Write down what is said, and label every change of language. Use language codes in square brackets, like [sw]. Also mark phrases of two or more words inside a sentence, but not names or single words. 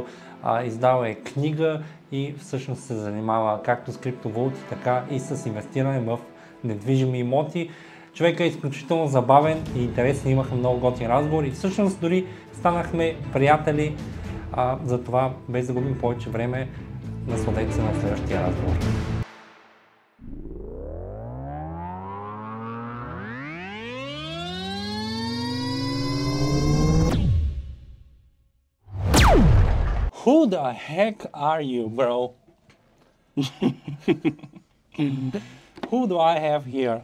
[bg] Издал е книга и всъщност се занимава както с криптовалути, така и с инвестиране в недвижими имоти. Човекът е изключително забавен и интересен, имаха много готин разговор и всъщност дори станахме приятели. Затова, без да губим повече време, насладете се на следващия разговор. [en] Who the heck are you, bro? Who do I have here?